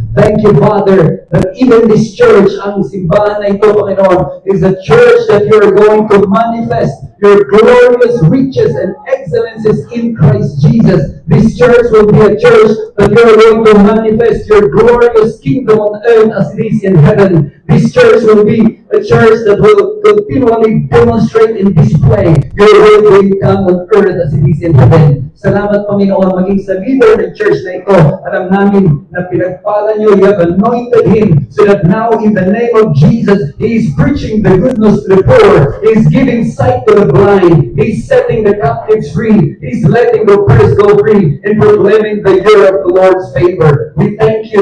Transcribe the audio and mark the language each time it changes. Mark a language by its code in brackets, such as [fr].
[en] Thank you, Father, that even this church, [tl] ang simbahan na ito, Panginoon, [en] is a church that you are going to manifest your glorious riches and excellences in Christ Jesus. This church will be a church that you are going to manifest your glorious kingdom on earth as it is in heaven. This church will be a church that will continually demonstrate and display your will will come on earth as it is in heaven. [tl] Salamat, Panginoon, maging sa [en] leader ng church [tl] na ito. Alam namin na pinagpala niyo, [en] you have anointed him so that now in the name of Jesus, he is preaching the good news to the poor. He is giving sight to the blind. He is setting the captives free. He is letting the oppressed go free and proclaiming the year of the Lord's favor. We thank you.